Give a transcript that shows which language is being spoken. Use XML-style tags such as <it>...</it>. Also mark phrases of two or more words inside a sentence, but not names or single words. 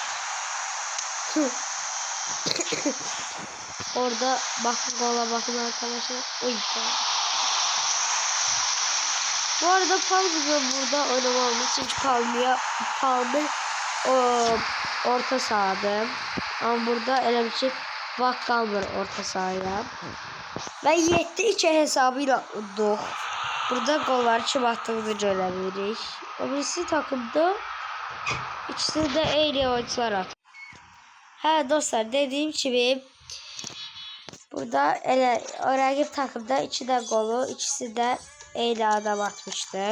<tr>Orada bakın, gola bakın arkadaşlar. Uy. Bu arada Palmi'ye burada oynamamız çünkü Palmi orta sahada.</tr> <az>Ama burada elə bir şey vaxt qalmır orta sahaya. Və 7-2 hesabıyla udduq. Burada golları kim attığını görə bilirik.</az> <tr>O birisi takımda ikisi de eyni oyuncular attı.</tr> <az>Hə dostlar, dediyim kimi burada elə o rəqib takımda 2 də qolu, ikisi də eyni adam atmıştı.</az>